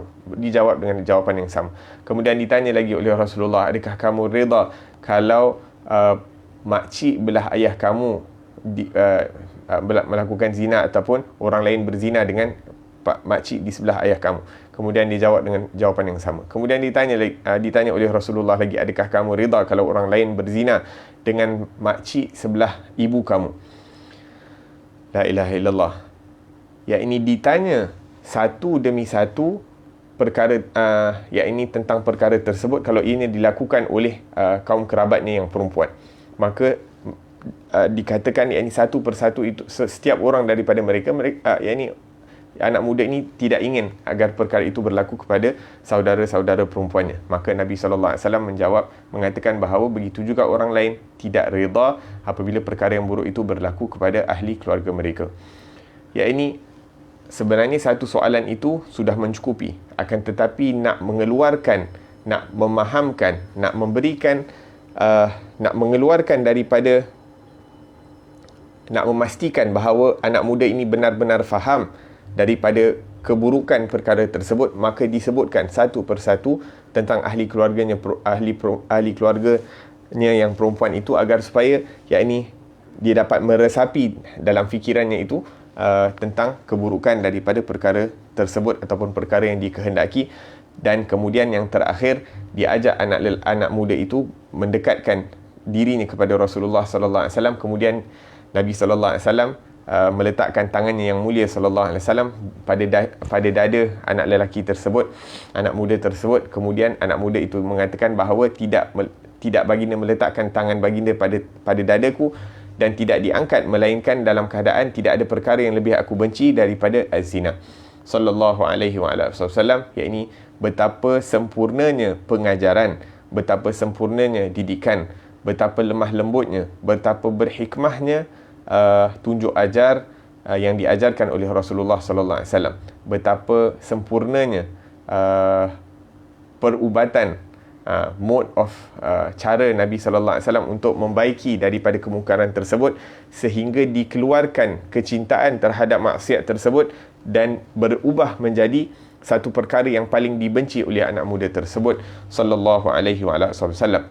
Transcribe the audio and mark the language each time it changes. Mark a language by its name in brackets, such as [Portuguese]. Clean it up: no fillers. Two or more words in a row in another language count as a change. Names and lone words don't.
[Malay] Dijawab dengan jawapan yang sama. Kemudian ditanya lagi oleh Rasulullah, adakah kamu redha kalau makcik belah ayah kamu melakukan zina ataupun orang lain berzina dengan makcik di sebelah ayah kamu? Kemudian dijawab dengan jawapan yang sama. Kemudian ditanya oleh Rasulullah lagi, adakah kamu redha kalau orang lain berzina dengan makcik sebelah ibu kamu? [Arabic] لا إله إلا الله. [Malay] Ya, ini ditanya satu demi satu perkara, ya ini tentang perkara tersebut kalau ini dilakukan oleh kaum kerabatnya yang perempuan. maka dikatakan yakni satu persatu itu setiap orang daripada mereka yakni anak muda ini tidak ingin agar perkara itu berlaku kepada saudara-saudara perempuannya. Maka Nabi SAW menjawab, mengatakan bahawa begitu juga orang lain tidak reda apabila perkara yang buruk itu berlaku kepada ahli keluarga mereka. Yakni sebenarnya satu soalan itu sudah mencukupi, akan tetapi nak mengeluarkan, nak memahamkan, nak memberikan, nak mengeluarkan daripada, nak memastikan bahawa anak muda ini benar-benar faham daripada keburukan perkara tersebut, maka disebutkan satu persatu tentang ahli keluarganya, ahli keluarganya yang perempuan itu, agar supaya yakni dia dapat meresapi dalam fikirannya itu tentang keburukan daripada perkara tersebut ataupun perkara yang dikehendaki. Dan kemudian yang terakhir, dia ajak anak muda itu mendekatkan dirinya kepada Rasulullah [Arabic] صلى الله عليه وسلم. [Malay] Kemudian Nabi [Arabic] صلى الله عليه وسلم [Malay] meletakkan tangannya yang mulia [Arabic] صلى الله عليه وسلم [Malay] pada dada anak lelaki tersebut, anak muda tersebut. Kemudian anak muda itu mengatakan bahawa tidak baginda meletakkan tangan baginda pada dadaku, dan tidak diangkat melainkan dalam keadaan tidak ada perkara yang lebih aku benci daripada az-zina. [Arabic] صلى الله عليه وسلم, [Malay] yakni betapa sempurnanya pengajaran, betapa sempurnanya didikan, betapa lemah lembutnya, betapa berhikmahnya tunjuk ajar yang diajarkan oleh Rasulullah [Arabic] صلى الله عليه وسلم, [Malay] betapa sempurnanya perubatan, [English] mode of [Malay] cara Nabi [Arabic] صلى الله عليه وسلم [Malay] untuk membaiki daripada kemungkaran tersebut, sehingga dikeluarkan kecintaan terhadap maksiat tersebut dan berubah menjadi satu perkara yang paling dibenci oleh anak muda tersebut [Arabic] صلى الله عليه وسلم.